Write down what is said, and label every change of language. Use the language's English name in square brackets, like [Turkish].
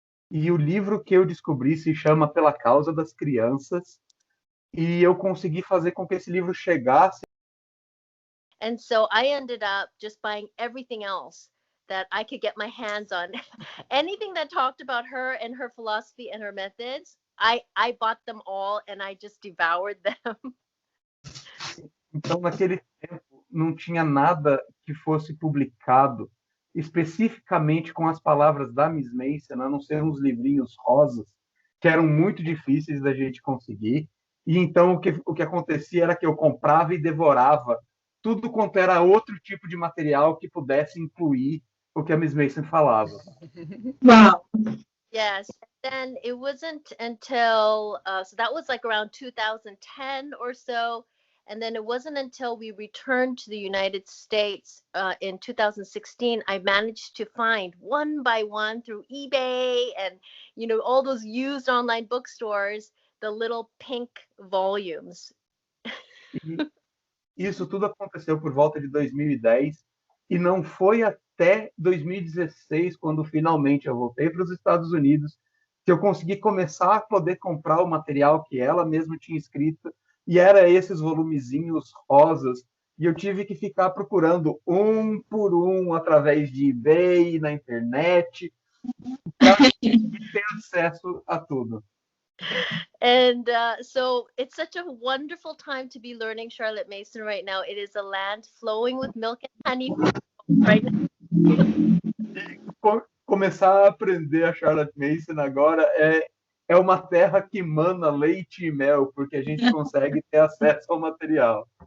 [Portuguese] E o livro que eu descobri se chama Pela Causa das Crianças. E eu consegui fazer com que esse livro chegasse. [English] And so I ended up just buying everything else that I could get my hands on. Anything that talked about her and her philosophy and her methods, I bought them all and I just devoured them. [Portuguese] Então, naquele tempo, não tinha nada que fosse publicado especificamente com as palavras da Miss Mason, a não ser uns livrinhos rosas, que eram muito difíceis da gente conseguir. E então o que acontecia era que eu comprava e devorava tudo quanto era outro tipo de material que pudesse incluir o que a Miss Mason falava. [English] Wow. Yes. Then it wasn't until, so that was like around 2010 or so. And then it wasn't until we returned to the United States in 2016, I managed to find one by one through eBay and, you know, all those used online bookstores, the little pink volumes. [Portuguese] E isso tudo aconteceu por volta de 2010 e não foi até 2016, quando finalmente eu voltei para os Estados Unidos, que eu consegui começar a poder comprar o material que ela mesma tinha escrito, e era esses volumezinhos rosas, e eu tive que ficar procurando um por um através de eBay, na internet, para ter acesso a tudo. [English] And so it's such a wonderful time to be learning Charlotte Mason right now. It is a land flowing with milk and honey right now. [Portuguese] Começar a aprender a Charlotte Mason agora é uma terra que mana leite e mel, porque a gente consegue ter acesso ao material.